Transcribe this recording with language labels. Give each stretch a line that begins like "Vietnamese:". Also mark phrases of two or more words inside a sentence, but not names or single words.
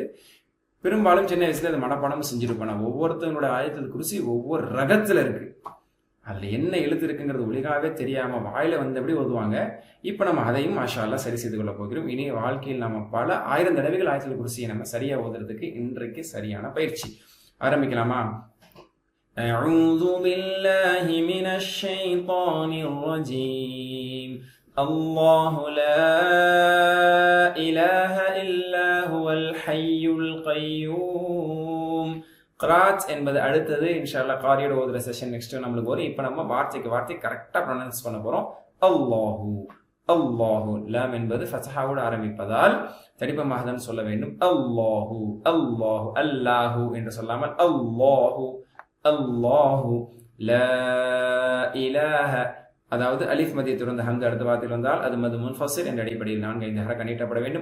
Tamil: பெரும்பாலும் சின்ன வயசுல அது மனப்பாடம் செஞ்சிருப்பேன். ஒவ்வொருத்தவங்களோட ஆயத்துல் குர்சி ஒவ்வொரு ரகத்துல இருக்கு, அதுல என்ன எழுத்து இருக்குங்கிறது ஒழுங்காவே தெரியாம வாயில வந்தபடி ஓதுவாங்க. இப்ப நம்ம அதையும்
Arabic: ما شاء الله
Tamil: சரி செய்து கொள்ள போகிறோம். இனி வாழ்க்கையில் நம்ம பல 1000 தடவைகள் ஆயத்துல் குர்சியை நம்ம சரியா ஓதுறதுக்கு இன்றைக்கு சரியான பயிற்சி. ஆரம்பிக்கலாமா?
Arabic: أعوذ بالله من الشيطان الرجيم الله لا إله إلا هو الحي القيوم.
Tamil: கிராத் என்பது அடுத்தது
Arabic: إن شاء الله
Tamil: காரியோட ஓதுற
English: session next
Tamil: நம்மளுக்கு வரும். இப்போ நம்ம வார்த்தைக்கு வார்த்தை
English: correct pronounce
Tamil: பண்ண போறோம். அல்லாஹு அல்லாஹு, லாம் என்பது ஃபத்ஹாவோடு ஆரம்பிப்பதால் தடிப்பமாக தான் சொல்ல வேண்டும். அல்லாஹு அல்லாஹு, அல்லாஹு என்று சொல்லாமல் அல்லாஹு அல்லாஹு,
Arabic: لا إله,
Tamil: அதாவது அலிஃப் மத்தியத்துடன் ஹம்து அடுத்த வார்த்தையில் வந்தால் அது
Arabic: مد منفصل
Tamil: என்ற அடிப்படையில் 4-5 ஹரக்கா நீட்டப்பட வேண்டும்.